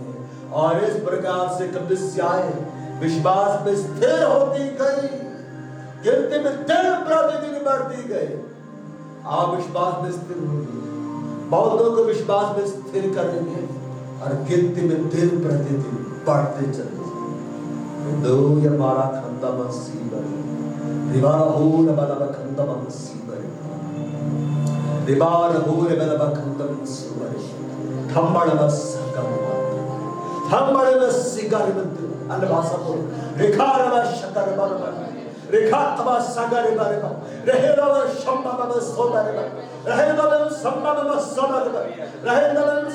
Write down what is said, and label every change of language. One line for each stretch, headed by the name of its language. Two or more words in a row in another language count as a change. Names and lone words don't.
Hindi: और इस प्रकार से कलीसियाएं विश्वास में स्थिर होती गई, गिनती में दिन प्रतिदिन बढ़ती गई। आप विश्वास में स्थिर होंगे, बहुतों को विश्वास में स्थिर करेंगे और गिनती में दिन प्रतिदिन बढ़ते चले। दो या मारा खंदा मसीबर रिवार हो न बला खंदा मसीबर रिवार हो न बला खंदा मसीबर थम्बड़ बस थम्बड़ बस सिगार मंत्र अन्य भाषा बोलो रेखार बस शकर बरबर रेखा तबा सागर बरबर रहे रव शम्मा बस सोबर रहे रव सम्मा बस सोबर रहे रव